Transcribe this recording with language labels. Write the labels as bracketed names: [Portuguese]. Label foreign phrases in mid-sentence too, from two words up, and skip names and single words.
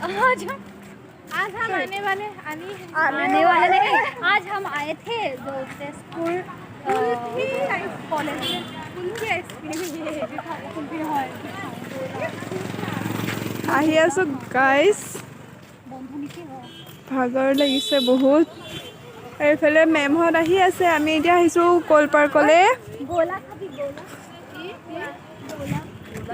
[Hindi] आने वाले नहीं, आज हम आए थे जो तेजपुर कॉलेज में। [Assamese] আহি আছোঁ গাইজ, ভাগৰ লাগিছে বহুত। এইফালে মেমহঁত আহি আছে, আমি এতিয়া আহিছোঁ কল পাৰ্কলৈ।